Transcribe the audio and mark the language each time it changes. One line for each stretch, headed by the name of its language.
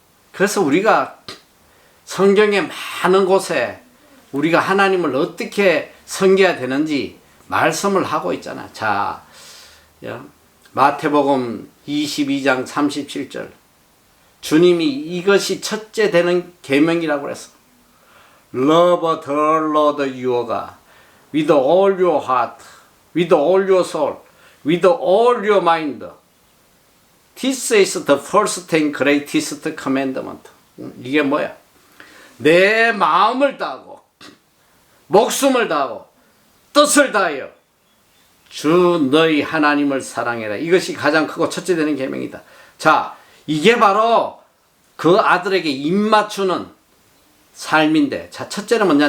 Korean: 그래서 우리가 성경의 많은 곳에 우리가 하나님을 어떻게 섬겨야 되는지 말씀을 하고 있잖아. 자, 마태복음 22장 37절. 주님이 이것이 첫째 되는 계명이라고 그랬어.
English: Love the Lord your God with all your heart, with all your soul, with all your mind. This is the first and greatest commandment.
Korean: 이게 뭐야? 내 마음을 다하고 목숨을 다하고 뜻을 다하여 주 너희 하나님을 사랑해라. 이것이 가장 크고 첫째 되는 계명이다. 자, 이게 바로 그 아들에게 입맞추는 삶인데, 자, 첫째는 뭐냐?